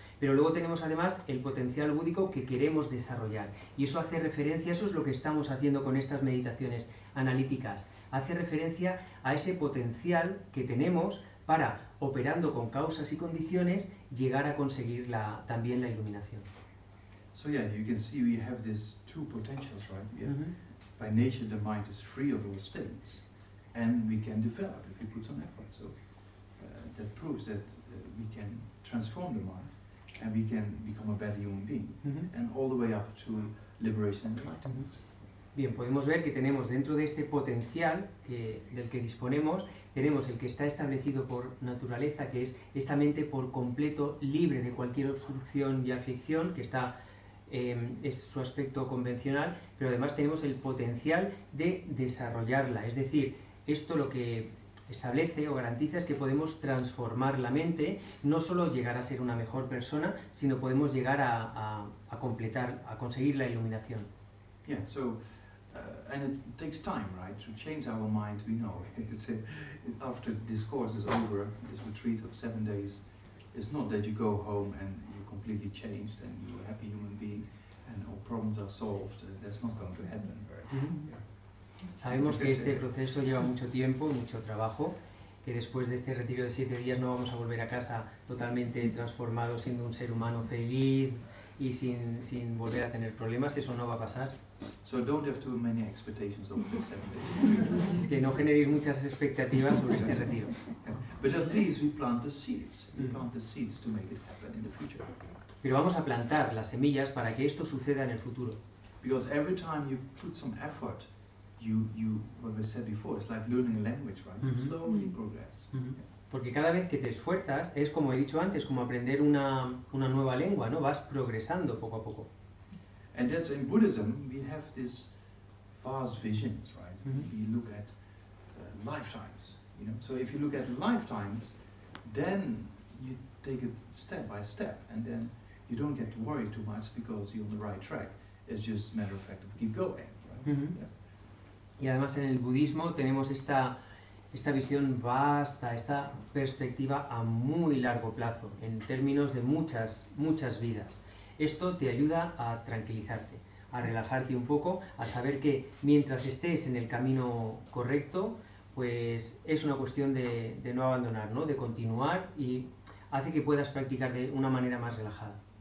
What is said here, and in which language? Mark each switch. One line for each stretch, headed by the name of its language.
Spanish: Pero luego tenemos además el potencial búdico que queremos desarrollar. Y eso hace referencia, eso es lo que estamos haciendo con estas meditaciones analíticas. Hace referencia a ese potencial que tenemos para, operando con causas y condiciones, llegar a conseguir también la iluminación.
English: So yeah, you can see we have these two potentials, right? Yeah. By nature, the mind is free of all states, and we can develop if we put some effort. So that proves that we can transform the mind, and we can become a better human being, and all the way up to liberation and enlightenment.
Spanish: Bien, podemos ver que tenemos dentro de este potencial del que disponemos, tenemos el que está establecido por naturaleza, que es esta mente por completo libre de cualquier obstrucción y afección, que es su aspecto convencional, pero además tenemos el potencial de desarrollarla. Es decir, esto lo que establece o garantiza es que podemos transformar la mente, no solo llegar a ser una mejor persona, sino podemos llegar a completar, a conseguir la iluminación.
English: Yeah, so and it takes time, right, to change our mind. We know after this course is over, this retreat of 7 days, it's not that you go home and you're completely changed and you're a happy human being and all problems are solved. That's not going to happen. Right?
Spanish: Sabemos que este proceso lleva mucho tiempo, mucho trabajo, que después de este retiro de 7 días no vamos a volver a casa totalmente transformado, siendo un ser humano feliz y sin volver a tener problemas. Eso no va a pasar.
English: So don't have too many expectations of this 7 days.
Spanish: Es que no generéis muchas expectativas sobre este retiro.
English: But at least we plant the seeds. We plant the seeds to make it happen in the future.
Spanish: Pero vamos a plantar las semillas para que esto suceda en el futuro.
English: Because every time you put some effort, what we said before, it's like learning a language, right? You slowly progress.
Spanish: Porque cada vez que te esfuerzas, es como he dicho antes, como aprender una nueva lengua, ¿no? Vas progresando poco a poco.
English: And that's in Buddhism, we have these vast visions, right? We look at lifetimes, you know. So if you look at lifetimes, then you take it step by step, and then you don't get worried too much because you're on the right track. It's just a matter of fact of keep going, right? Yeah.
Spanish: Y además en el budismo tenemos esta visión vasta, esta perspectiva a muy largo plazo, en términos de muchas vidas. Esto te ayuda a tranquilizarte, a relajarte un poco, a saber que mientras estés en el camino correcto, pues es una cuestión de no abandonar, ¿no? De continuar, y hace que puedas practicar de una manera más relajada.